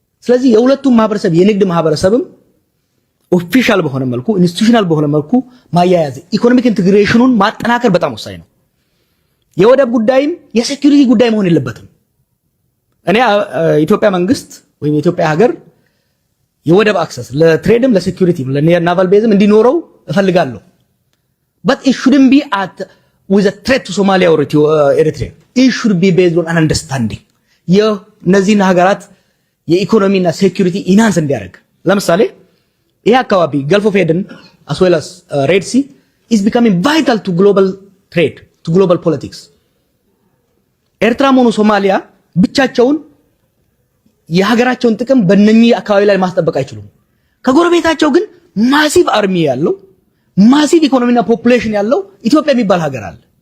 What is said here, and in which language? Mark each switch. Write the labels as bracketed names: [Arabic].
[Amharic] ስለዚህ የሁለቱም ማህበረሰብ የንግድ ማህበረሰብም ኦፊሻል በሆነ መልኩ ኢንስቲትዩሽናል በሆነ መልኩ ማያያዝ ኢኮኖሚክ ኢንቲግሬሽኑን ማጠናከር በጣም ወሳኝ ነው። የወደብ ጉዳይም የሴኩሪቲ ጉዳይ መሆን የለበትም። እኔ ኢትዮጵያ መንግስት ወይም የኢትዮጵያ ሀገር የወደብ አክሰስ ለትሬድም ለሴኩሪቲም ለናቫል ቤዝም እንዲኖረው እፈልጋለሁ። [English] but it shouldn't be with a threat to Somalia or Eritrea. It should be based on an understanding. [Amharic] የነዚህን ሀገራት የኢኮኖሚና ሴኩሪቲ ኢንሃንስ እንዲያደርግ ለምሳሌ ይሄ አካባቢ [English] Gulf of Aden as well as Red Sea is becoming vital to global trade, to global politics. [Amharic] ኤርትራ ሆነ ሶማሊያ ብቻቸውን የሀገራቸውን ጥቅም በእነኚህ አካባቢ ላይ ማስጠበቅ አይችሉም። ከጎረቤታቸው ግን ማሲቭ አርሚ ያለው ማሲቭ ኢኮኖሚና ፖፑሌሽን ያለው ኢትዮጵያ የሚባል ሀገር አለ።